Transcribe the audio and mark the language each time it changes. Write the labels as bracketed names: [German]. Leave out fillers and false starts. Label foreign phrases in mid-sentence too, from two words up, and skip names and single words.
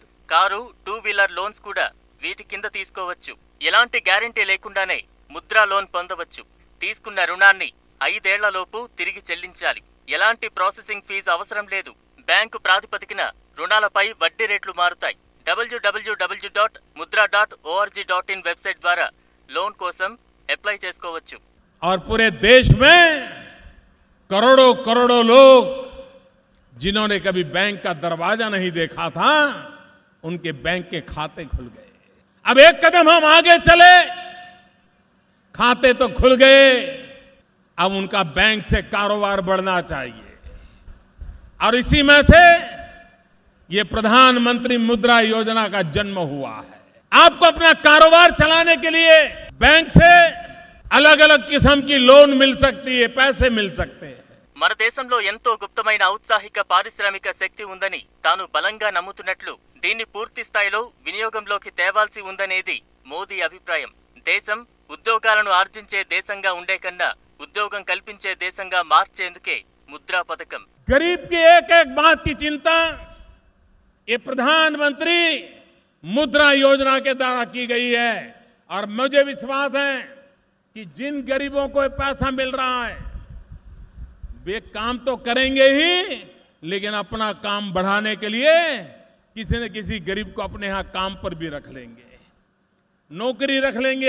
[Telugu] కారు, 2 [English] wheeler loans [Telugu] కూడా వీటి కింద తీసుకోవచ్చు. ఎలాంటి గ్యారెంటీ లేకుండానే ముద్రా లోన్ పొందవచ్చు. తీసుకున్న రుణాన్ని 5 ఏళ్లలోపు తిరిగి చెల్లించాలి. ఎలాంటి [English] processing fee [Telugu] అవసరం లేదు. బ్యాంకు ప్రాతిపదికన రుణాలపై వడ్డీ రేట్లు మారుతాయి. www.mudra.org.in వెబ్సైట్ ద్వారా లోన్ కోసం అప్లై చేసుకోవచ్చు. [Hindi] और पूरे देश में करोड़ों करोड़ों लोग जिन्होंने कभी बैंक का दरवाजा नहीं देखा था, उनके बैंक के खाते खुल गए. अब एक कदम हम आगे चले, खाते तो खुल गए, अब उनका बैंक से कारोबार बढ़ना चाहिए. और इसी में से ये प्रधानमंत्री मुद्रा योजना का जन्म हुआ है. आपको अपना कारोबार चलाने के लिए बैंक से अलग अलग किस्म की लोन मिल सकती है, पैसे मिल सकते हैं. [Telugu] మన దేశంలో ఎంతో గుప్తమైన ఔత్సాహిక పారిశ్రామిక శక్తి ఉందని తాను బలంగా నమ్ముతున్నట్లు దీన్ని పూర్తి స్థాయిలో వినియోగంలోకి తేవాల్సి ఉందనేది మోదీ అభిప్రాయం. దేశం ఉద్యోగాలను ఆర్జించే దేశంగా ఉండే కన్నా ఉద్యోగం కల్పించే దేశంగా మార్చేందుకే ముద్రా పథకం. [Hindi] गरीब की एक एक बात की चिंता ये प्रधानमंत्री मुद्रा योजना के द्वारा की गई है. और मुझे विश्वास है कि जिन गरीबों को पैसा मिल रहा है वे काम तो करेंगे ही, लेकिन अपना काम बढ़ाने के लिए किसी न किसी गरीब को अपने यहां काम पर भी रख लेंगे, नौकरी रख लेंगे.